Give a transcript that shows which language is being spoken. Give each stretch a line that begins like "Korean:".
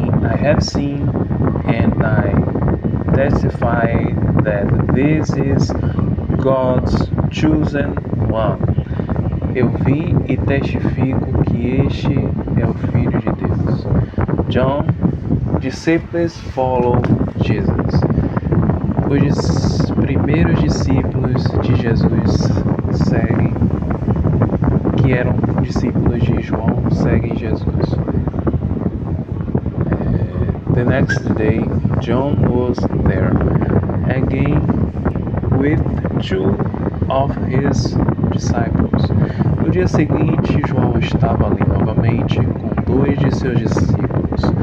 English: I have seen and I testify that this is God's chosen one.
Portuguese: Eu vi e testifico que este é o Filho de Deus.
English: John, disciples follow Jesus.
Portuguese: Os primeiros discípulos de Jesus seguem, que eram discípulos de João, seguem Jesus.
English: The next day, John was there again with two of his disciples.
Portuguese: No dia seguinte, João estava ali novamente com dois de seus discípulos.